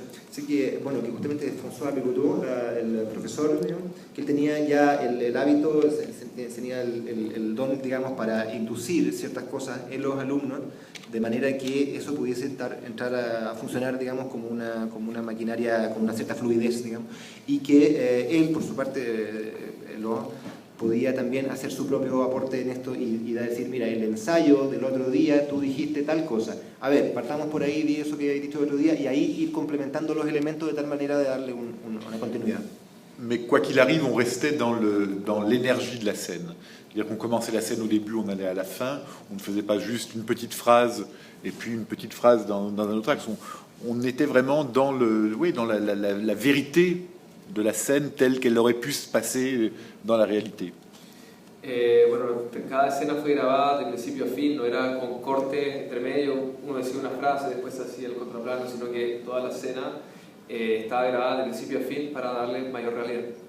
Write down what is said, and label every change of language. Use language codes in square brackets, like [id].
[es] Así que, bueno, que justamente François Bégodeau, el profesor, que él tenía ya el hábito, tenía el don, digamos, para inducir ciertas cosas en los alumnos, de manera que eso pudiese entrar a funcionar, digamos, como una maquinaria con una cierta fluidez, digamos, y que él, por su parte, podía también hacer su propio aporte en esto y decir, mira, el ensayo del otro día tú dijiste tal cosa. A ver, partamos por ahí, di eso que habéis dicho el otro día, y ahí ir complementando los elementos de tal manera de darle una continuidad. [fr] mais quoi qu'il arrive, on restait dans l'énergie de la scène. C'est-à-dire qu'on commençait la scène au début, on allait à la fin, on ne faisait pas juste une petite phrase et puis une petite phrase dans un autre axe. On était vraiment dans la vérité de la scène telle qu'elle aurait pu se passer dans la réalité. [es] Bueno, cada escena fue grabada de principio a fin, no era con cortes entre medio, uno decía una frase, después hacía el contraplano, sino que toda la escena estaba grabada de principio a fin para darle mayor realidad.